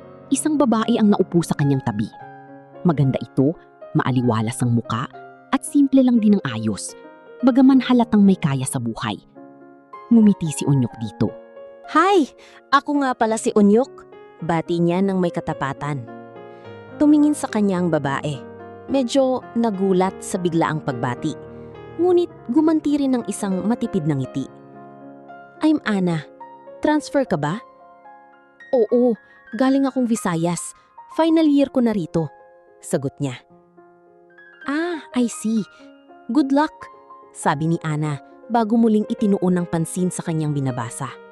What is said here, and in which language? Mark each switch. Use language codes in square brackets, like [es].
[tl] Isang babae ang naupo sa kanyang tabi. Maganda ito, maaliwalas ang muka, at simple lang din ang ayos, bagaman halatang may kaya sa buhay. Ngumiti si Unyok dito. [en] Hi! [tl] Ako nga pala si Unyok. Bati niya ng may katapatan. Tumingin sa kanya ang babae. Medyo nagulat sa biglaang pagbati. Ngunit gumanti rin ng isang matipid na ngiti. [en] I'm Ana. [tl] Transfer ka ba? Oo, galing akong Visayas. Final year ko na rito. Sagot niya. [en] Ah, I see. Good luck, [tl] sabi ni Ana bago muling itinuon ng pansin sa kanyang binabasa.